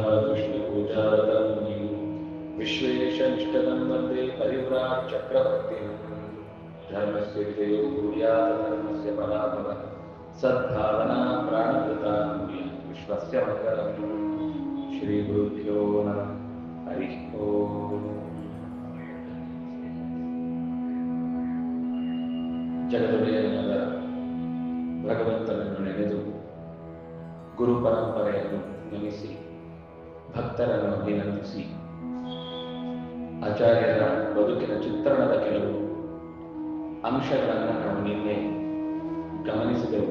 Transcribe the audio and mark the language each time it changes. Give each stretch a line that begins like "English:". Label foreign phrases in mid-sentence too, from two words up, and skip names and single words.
Sanskrit: कृष्णपूजारतं विश्वेशनिष्ठं वन्दे परिव्राट् चक्रवर्तिम् धर्मस्य विजयो भूयात् धर्मस्य पराभवः सद्भावना प्राणकृता विश्वस्य मङ्गलम् श्रीगुरुभ्यो नमः हरिः ओम्
Kannada: ಜಗದೊಡೆಯನಾದ ಭಗವಂತನನ್ನು ನೆನೆದು ಗುರು ಪರಂಪರೆಯನ್ನು ನಮಿಸಿ ಭಕ್ತರನ್ನು ಅಭಿನಂದಿಸಿ ಆಚಾರ್ಯರ ಬದುಕಿನ ಚಿತ್ರಣದ ಕೆಲವು ಅಂಶಗಳನ್ನು ನಾವು ನಿನ್ನೆ ಗಮನಿಸಿದೆವು.